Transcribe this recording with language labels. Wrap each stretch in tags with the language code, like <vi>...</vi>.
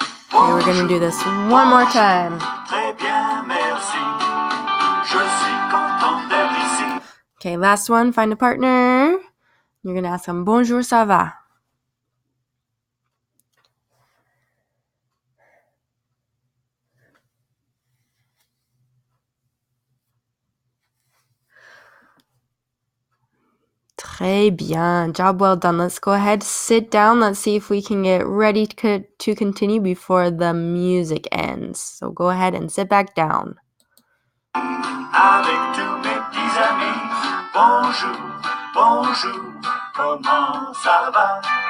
<en>Okay, we're gonna do this one more time.</en> <fr>Très bien, merci. Je suis content d'être ici.</fr> <en>Okay, last one, find a partner. You're gonna ask them, bonjour, ça va? Très bien. Job well done. Let's go ahead, sit down. Let's see if we can get ready to continue before the music ends. So go ahead and sit back down.</en> <fr>Avec tous mes petits amis. Bonjour, bonjour, comment ça va?</fr>